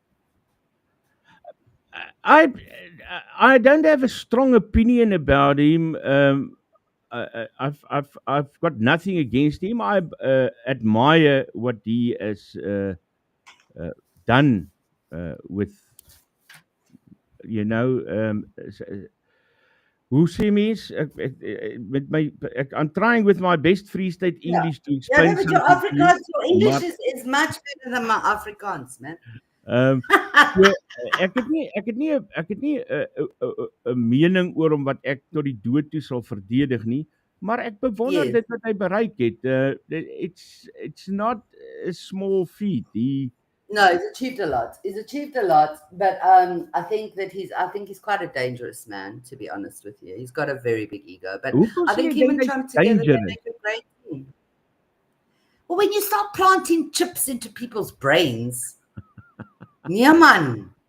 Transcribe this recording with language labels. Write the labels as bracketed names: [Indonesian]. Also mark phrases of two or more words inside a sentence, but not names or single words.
[English] I don't have a strong opinion about him. I've got nothing against him. I admire what he has done with, you know, [Afrikaans] hoe sê mens, [English] I'm trying with my best Free State English to explain but your English is much better than my Afrikaans, man. [Afrikaans] So, ek het nie 'n mening oor hom wat ek tot die dood toe sal verdedig nie, maar ek bewonder dit wat hy bereik het. [English] It's not a small feat. No, he's achieved a lot. But I think he's quite a dangerous man, to be honest with you. He's got a very big ego. But I think him and Trump together, they make a great team. Well, when you start planting chips into people's brains, yeah, man.